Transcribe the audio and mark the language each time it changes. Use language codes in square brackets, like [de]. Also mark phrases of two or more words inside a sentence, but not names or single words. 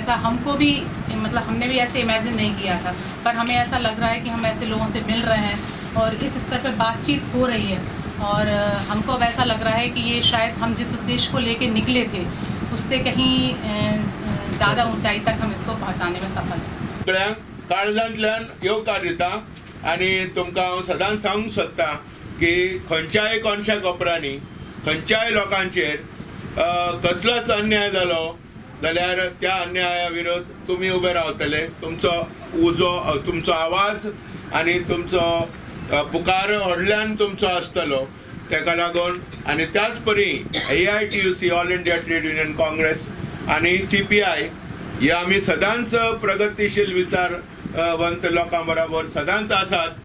[hi] ऐसा हमको भी, मतलब हमने भी ऐसे इमेजिन नहीं किया था, पर हमें ऐसा लग रहा है कि हम ऐसे लोगों से मिल रहे हैं और इस स्तर पर बातचीत हो रही है और हमको अब ऐसा लग रहा है कि ये शायद हम जिस उद्देश्य को लेके निकले थे उससे कहीं ज़्यादा ऊंचाई तक हम इसको पहुंचाने में सफल हैं। [kok] काळजांतल्यान येवकार दिता आनी तुमकां हांव सदांच सांगूंक सोदता की खंयच्याय कोणशा कोपरांनी खंयच्याय लोकांचेर कसलोच अन्याय जालो जाल्यार त्या अन्याया विरोध तुमी उबे रावतले। तुमचो आवाज आनी तुमचो पुकार व्हडल्यान तुमचो आसतलो, तेका लागून आनी त्याच परी AITUC ऑल इंडिया ट्रेड युनियन काँग्रेस आनी CPI हे आमी सदांच प्रगतीशील विचारवंत लोकां बरोबर सदांच आसात।